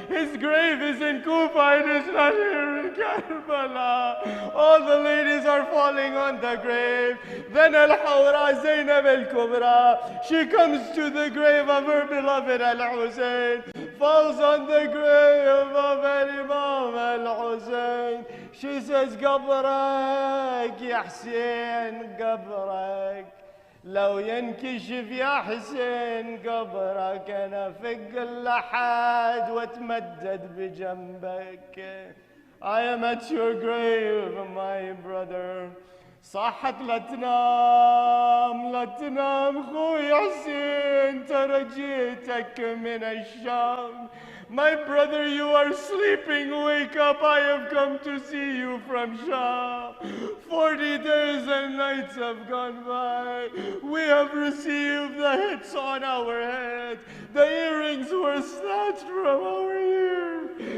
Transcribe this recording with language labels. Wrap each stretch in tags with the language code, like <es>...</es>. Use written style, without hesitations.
<en>His grave is in Kufa, it is not here in Karbala. All the ladies are falling on the grave. Then Al-Hawra Zainab Al-Kubra, she comes to the grave of her beloved Al-Hussein, falls on the grave of Imam Al-Hussein. She says,</en> <ar>قبرك يا حسين قبرك لو ينكشف يا حسين قبرك أنا فق اللحد واتمدد بجنبك.</ar> <en>I am at your grave, my brother.</en> <ar>صاحت لا تنام لا تنام خوي حسين ترى جيتك من الشام.</ar> <en>My brother, you are sleeping. Wake up. I have come to see you from Sham. 40 days and nights have gone by. We have received the hits on our head. The earrings were snatched from our ears.</en>